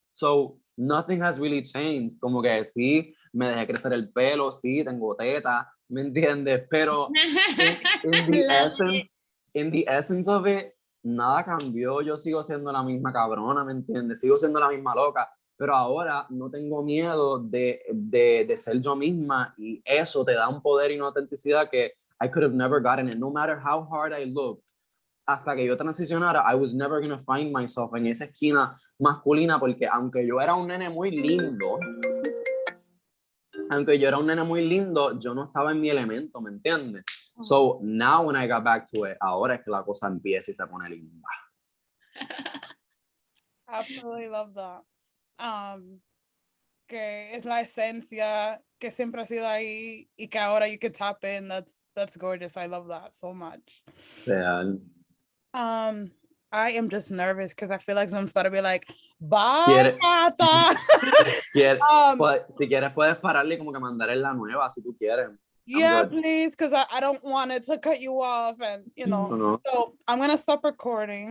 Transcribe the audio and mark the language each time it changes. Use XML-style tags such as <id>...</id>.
<en>So nothing has really changed.</en> <es>Como que sí, me dejé crecer el pelo, sí, tengo teta, ¿me entiendes?</es> <en>Pero in the essence of it,</en> <es>nada cambió. Yo sigo siendo la misma cabrona, ¿me entiendes? Sigo siendo la misma loca. Pero ahora no tengo miedo de ser yo misma, y eso te da un poder y una autenticidad que</es> <en>I could have never gotten it, no matter how hard I looked.</en> <es>Hasta que yo transicionara,</es> <en>I was never going to find myself</en> <es>en esa esquina masculina, porque aunque yo era un nene muy lindo, yo no estaba en mi elemento, ¿me entiendes?</es> <en>So now when I got back to it,</en> <es>ahora es que la cosa empieza y se pone linda.</es> <en>Absolutely love that.</en> <es>Que es la esencia que siempre ha sido ahí y que ahora</es> <en>you can tap in. That's gorgeous. I love that so much. Real. I am just nervous because I feel like someone's about to be like, Bye, Gata.</en> <es>Si quieres puedes pararle y como que mandar en la nueva, si tú quieres.</es> <en>Yeah, please, because I don't want it to cut you off, and you know. No. So I'm gonna stop recording.</en>